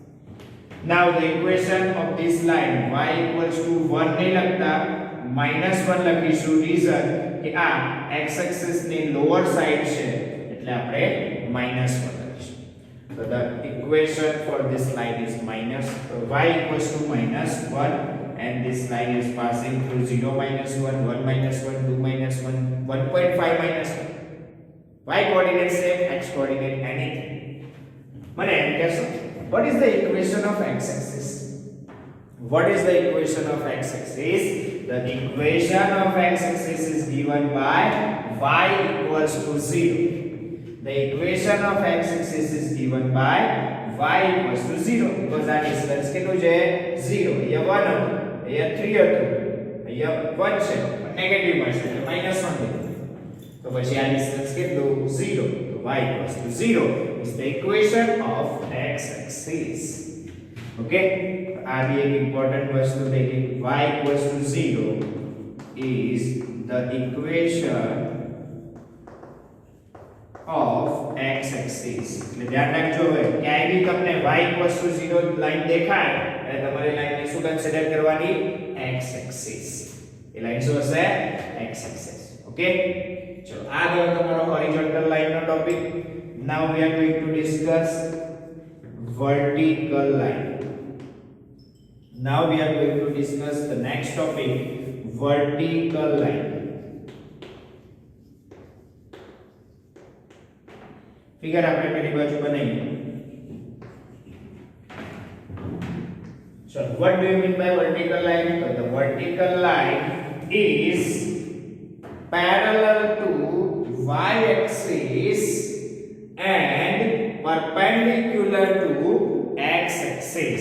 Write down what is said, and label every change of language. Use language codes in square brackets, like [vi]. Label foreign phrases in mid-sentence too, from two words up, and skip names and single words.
[en] Now the equation of this line y equals to 1 [gu] ને લખતા [en] -1 લખીશું. [gu] રીઝન કે આ [en] x axis [gu] ની [en] lower side [gu] છે એટલે આપણે -1 લખીશું. [en] So the equation for this line is y equals to -1 and this line is passing through 0 -1 1 -1 2 -1 1.5 -1. Y coordinate same, x coordinate anything. [gu] મને એમ કહેશો [en] what is the equation of x axis? What is the equation of x axis? The equation of x axis is given by y equals to 0. The equation of x axis is given by y equals to 0 because our distance [gu] કેટલું છે [en] 0. [gu] અહીંયા 1 હતું, અહીંયા 3 હતું, અહીંયા 1 છે, નેગેટિવ માં છે એટલે -1 છે. તો પછી આ ડિસ્ટન્સ કેટલું 0. [en] તો y equals to 0 is the equation of x axis. Okay, [gu] આ બી એક ઇમ્પોર્ટન્ટ વસ્તુ છે કે [en] y equals to 0 is the equation of x axis. [gu] એટલે ધ્યાન રાખજો હવે ક્યાંય બી તમને [en] y equals to 0 [gu] લાઈન દેખાય એટલે તમારી લાઈનને શું કન્સિડર કરવાની [en] x axis. [gu] એ લાઈન શું હશે [en] x axis. [gu] ઓકે, ચલો આ ગયો તમારો હોરિઝોન્ટલ લાઈનનો ટોપિક. [en] Now we are going to discuss vertical line. Now we are going to discuss the next topic, vertical line. [hi] फिगर आपने पहली बाजू बनाई. [en] So what do you mean by vertical line? So the vertical line is parallel to y axis and perpendicular to x axis.